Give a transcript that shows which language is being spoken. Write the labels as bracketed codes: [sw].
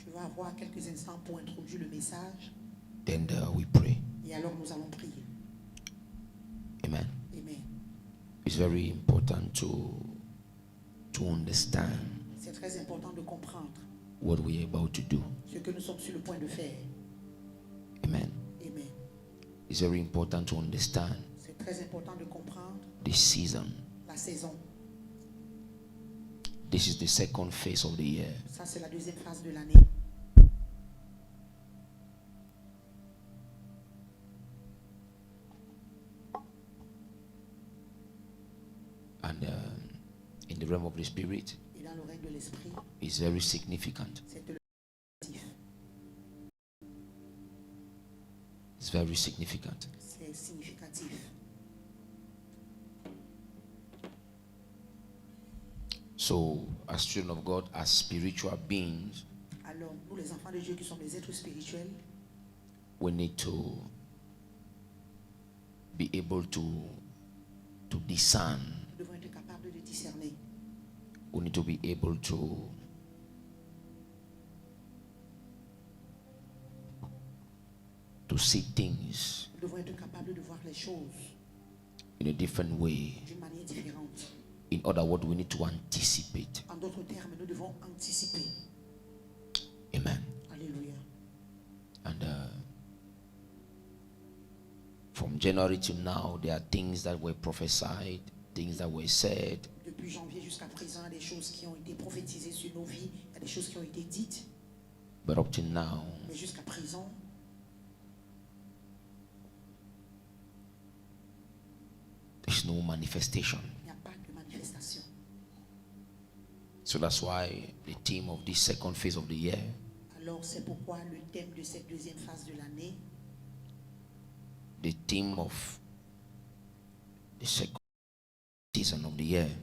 [fr] va avoir quelques instants pour introduire le message. [en] Then we pray. [fr] Et alors nous allons prier. [en] Amen. [fr] Amen. [en] It's very important to understand [fr] C'est très important de comprendre [en] what we are about to do. [fr] ce que nous sommes sur le point de faire. [en] Amen. [fr] Amen. [en] It's very important to understand [fr] C'est très important de comprendre [en] the season. [fr] la saison. [en] This is the second phase of the year. [fr] Ça, c'est la deuxième phase de l'année. [en] And in the realm of the spirit, [fr] Et dans le règne de l'esprit, [en] it's very significant. [fr] c'est le positif. [en] It's very significant. [fr] C'est significatif. [en] So, as children of God, as spiritual beings, [fr] Alors, nous, les enfants de Dieu qui sommes des êtres spirituels, [en] we need to be able to discern. [fr] nous devons être capables de discerner. [en] We need to be able to see things [fr] Nous devons être capables de voir les choses [en] in a different way. [fr] d'une manière différente. [en] In other words, we need to anticipate. [fr] En d'autres termes, nous devons anticiper. [en] Amen. [fr] Alléluia. [en] And from January to now, there are things that were prophesied, things that were said. [fr] Depuis janvier jusqu'à présent, il y a des choses qui ont été prophétisées sur nos vies, il y a des choses qui ont été dites, [en] But up to now, [fr] mais jusqu'à présent, [en] there's no manifestation. [fr] il n'y a pas de manifestation. [en] So that's why the theme of this second phase of the year [fr] Alors, c'est pourquoi le thème de cette deuxième phase de l'année, [en] the theme of the second season of the year,